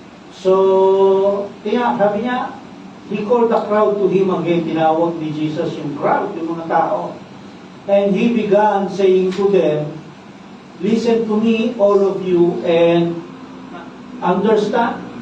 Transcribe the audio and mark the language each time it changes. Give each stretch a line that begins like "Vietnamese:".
English: So,
Filipino: sabi niya,
English: he called the crowd to him again.
Filipino: Tinawag ni Jesus yung crowd, yung mga tao.
English: And he began saying to them, listen to me, all of you, and understand.